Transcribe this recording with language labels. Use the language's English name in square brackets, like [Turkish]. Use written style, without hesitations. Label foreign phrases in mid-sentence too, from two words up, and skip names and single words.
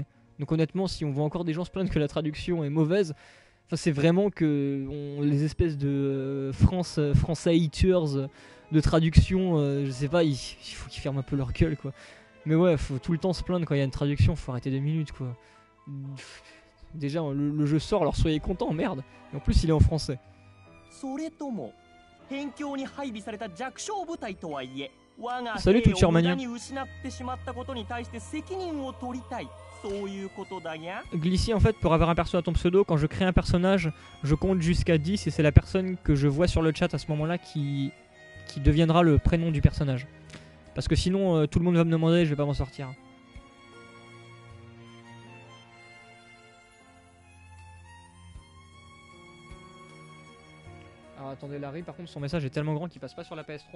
[French] Donc honnêtement, si on voit encore des gens se plaindre que la traduction est mauvaise, enfin, c'est vraiment que les espèces de français haters de traduction, je sais pas, il faut qu'ils ferment un peu leur gueule, quoi. Mais ouais, faut tout le temps se plaindre quand il y a une traduction, faut arrêter 2 minutes, quoi. Déjà, le jeu sort, alors soyez contents, merde. Et en plus, il est en français. [Japanese] それとも辺境に配備された弱小部隊とはいえ我が [French] Salut, [Japanese] 兵 [French] Twitcher [Japanese] を無 [French] Mania. [Japanese] 駄に失ってしまったことに対して責任を取りたい、そういうことだにゃ。 [French] Glissy, en fait, pour avoir un perso à ton pseudo, quand je crée un personnage, je compte jusqu'à 10 et c'est la personne que je vois sur le chat à ce moment-là qui deviendra le prénom du personnage. Parce que sinon, tout le monde va me demander et je vais pas m'en sortir. Alors attendez, Larry, par contre, son message est tellement grand qu'il passe pas sur la PS3.